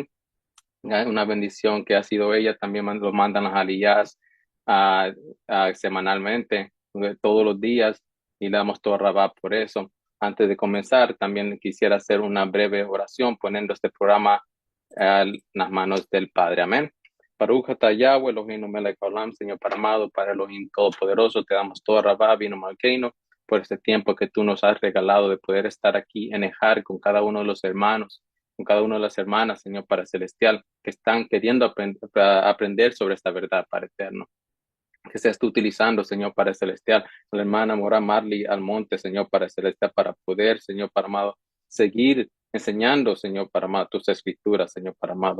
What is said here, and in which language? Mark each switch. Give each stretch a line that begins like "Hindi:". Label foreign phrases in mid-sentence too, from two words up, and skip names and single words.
Spanish: Una bendición que ha sido ella. También lo mandan las aliyás semanalmente, todos los días, y le damos
Hebrew: תודה רבה
Spanish: por eso. Antes de comenzar, también quisiera hacer una breve oración poniendo este programa en las manos del Padre. Amén.
Hebrew: ברוך אתה יהוה אלהים מלך העולם,
Spanish: Señor amado, Padre Elohim Todopoderoso, te damos
Hebrew: תודה רבה, אבינו מלכנו,
Spanish: por este tiempo que tú nos has regalado de poder estar aquí en Ejar con cada uno de los hermanos, con cada una de las hermanas, Señor Padre Celestial, que están queriendo aprender sobre esta verdad, Padre Eterno. Que seas tú utilizando, Señor Padre Celestial, a la hermana Mora Marley Almonte, Señor Padre Celestial, para poder, Señor Padre amado, seguir enseñando, Señor Padre amado, tus escrituras, Señor Padre amado.